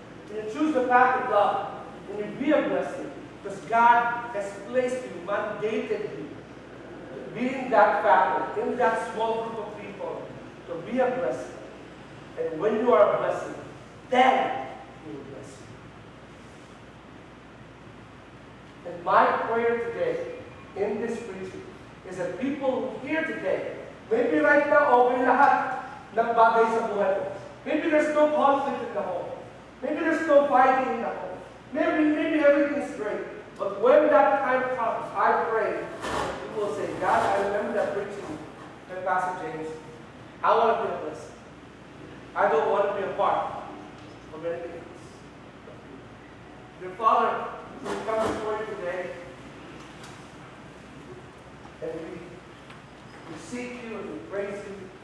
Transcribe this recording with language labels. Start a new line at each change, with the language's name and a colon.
English: When you choose the path of love. When you be a blessing. Because God has placed you, mandated you, to be in that family, in that small group of people, to be a blessing. And when you are a blessing, then He will bless you. And my prayer today, in this preaching, is that people who hear today Maybe right now,
Filipino: okay lahat ng bagay sa buhay mo.
English: Maybe there's no conflict in the home. Maybe there's no fighting in the home. Maybe everything is great. But when that time comes, I pray, you will say, God, I remember that preaching by Pastor James. I want to be a blessing. I don't want to be a part of anything else. Dear Father, we come before you today, and we seek you and we praise you.